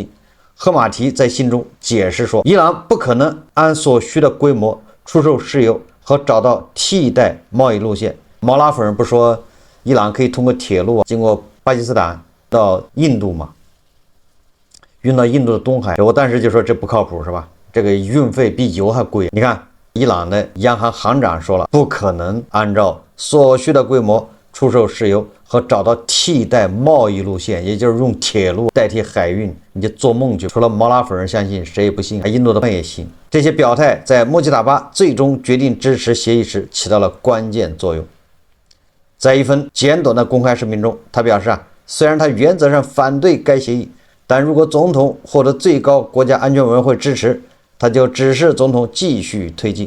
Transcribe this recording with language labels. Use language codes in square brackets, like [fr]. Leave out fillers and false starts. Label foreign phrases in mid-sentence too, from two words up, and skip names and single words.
[zh] 赫馬提在信中解釋說，伊朗不可能按所需的規模出售石油和找到替代貿易路線。毛拉夫人不說伊朗可以通過鐵路經過巴基斯坦到印度嗎？運到印度的東海。我當時就說這不靠譜是吧？這個運費比油還貴。你看，伊朗的央行行長說了，不可能按照所需的規模出售石油和找到替代貿易路線，也就是用鐵路代替海運，你就做夢去！除了毛拉粉人相信，誰也不信，印度的朋友也信。這些表態在穆吉塔巴最終決定支持協議時起到了關鍵作用。在一份簡短的公開聲明中，他表示雖然他原則上反對該協議，但如果總統獲得最高國家安全委員會支持，他就指示總統繼續推進。